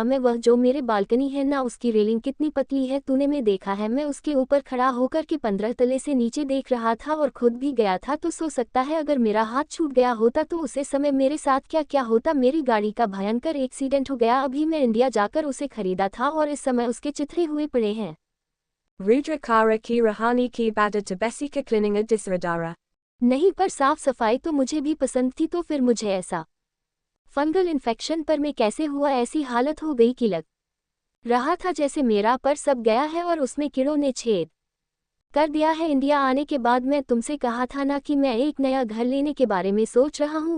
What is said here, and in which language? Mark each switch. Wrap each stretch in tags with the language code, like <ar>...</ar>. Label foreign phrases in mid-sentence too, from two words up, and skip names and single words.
<hi>मैं वह जो मेरे बालकनी है ना, उसकी रेलिंग कितनी पतली है, तूने में देखा है। मैं उसके ऊपर खड़ा होकर के 15 तले से नीचे देख रहा था और खुद भी गया था। तो सो सकता है अगर मेरा हाथ छूट गया होता तो उसे समय मेरे साथ क्या क्या होता। मेरी गाड़ी का भयंकर एक्सीडेंट हो गया। अभी मैं इंडिया जाकर उसे खरीदा था और इस समय उसके चिथड़े हुए पड़े हैं। Rudra Kara ki Rahani ki Bada Tabesi ka Klininga Disradara. नहीं, पर साफ सफाई तो मुझे भी पसंद थी, तो फिर मुझे ऐसा</hi> <en>fungal infection</en> <hi>पर मैं कैसे हुआ। ऐसी हालत हो गई कि लग रहा था जैसे मेरा पर सब गया है और उसमें कीड़ों ने छेद कर दिया है। इंडिया आने के बाद मैं तुमसे कहा था ना कि मैं एक नया घर लेने के बारे में सोच रहा हूँ।</hi>